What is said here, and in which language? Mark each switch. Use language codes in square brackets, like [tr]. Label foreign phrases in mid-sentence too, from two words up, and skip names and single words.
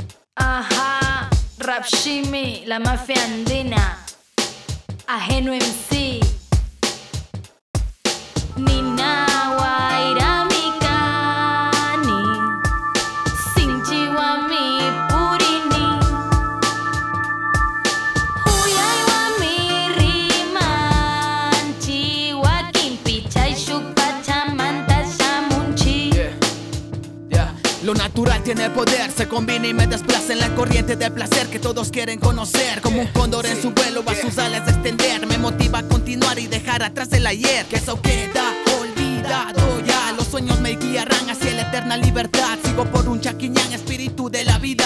[es] Ajá, Rap Shimmy, la mafia andina, Ajeno MC, [qu] Nina Wairamikani, Sinchiwa mi purini, Huyay wa mi riman, Chiwa kimpi chay shukpachamanta shamunchi. [es] Lo natural tiene poder, se combina y me desplaza en la corriente de placer que todos quieren conocer. Como un cóndor en su vuelo va sus alas a extender. Me motiva a continuar y dejar atrás el ayer, que eso queda olvidado ya. Los sueños me guiarán hacia la eterna libertad. Sigo por un chaquiñán, espíritu de la vida.